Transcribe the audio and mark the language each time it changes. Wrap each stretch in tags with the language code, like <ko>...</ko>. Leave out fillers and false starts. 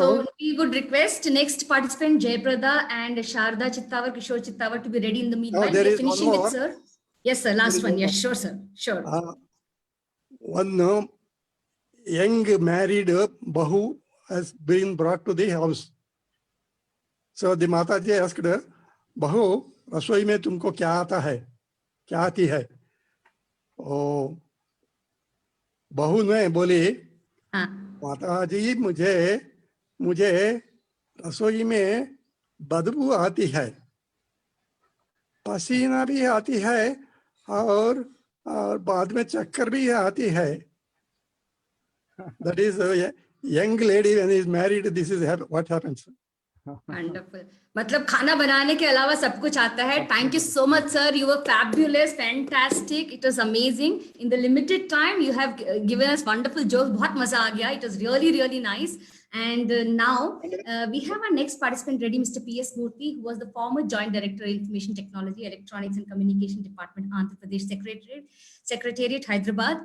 <en>So we would request next participant Jayaprada and Sharda Chittawar, Kishore Chittawar to be ready in the meanwhile. there We are is one finishing it, more. sir. Yes, sir. Last one. Yes, sure, sir. Sure. One young married Bahu has been brought to the house. So the Mataji asked her, "Bahu,</en> <hi>रसोई में तुमको क्या आता है? क्या आती है?" ओ बहू ने बोली, हाँ. "माताजी, मुझे रसोई में बदबू आती है, पसीना भी आती है और बाद में चक्कर भी आती है."</hi> <en>That is a young lady when he is married, this is what happens. Wonderful.</en> <hi>मतलब खाना बनाने के अलावा सब कुछ आता है.</hi> <en>Thank you so much, sir. You were fabulous, fantastic. It was amazing. In the limited time, you have given us wonderful jokes.</en> <hi>बहुत मजा आ गया.</hi> <en>It was really, really nice. And now we have our next participant ready, Mr. P.S. Murthy, who was the former Joint Director of Information Technology, Electronics and Communication Department, Andhra Pradesh Secretariat, Hyderabad.</en>